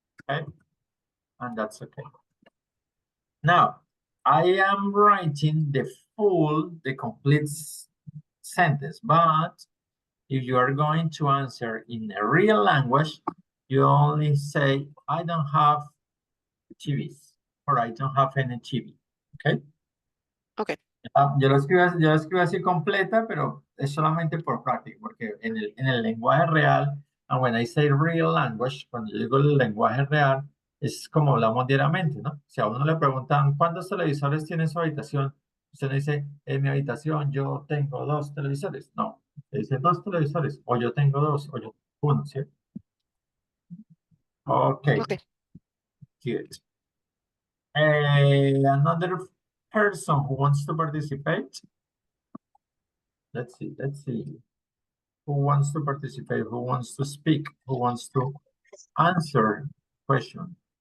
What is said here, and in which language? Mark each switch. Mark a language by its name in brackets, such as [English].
[English] Okay, and that's okay. Now, I am writing the complete sentence, but if you are going to answer in a real language, you only say, I don't have TVs, or I don't have any TV, okay? Okay. [Spanish] Yo lo escribo así completa, pero es solamente por práctica, porque en el lenguaje real, [English] and when I say real language, [Spanish] cuando yo digo el lenguaje real, es como hablamos diariamente, ¿no? Si a uno le preguntan, ¿cuántos televisores tiene en su habitación? Usted no dice, en mi habitación yo tengo 2 televisores. No, usted dice 2 televisores, o yo tengo 2, o yo 1, ¿sí? [English] Okay. Okay. Good. Another person who wants to participate? Let's see. Who wants to participate? Who wants to speak? Who wants to answer question?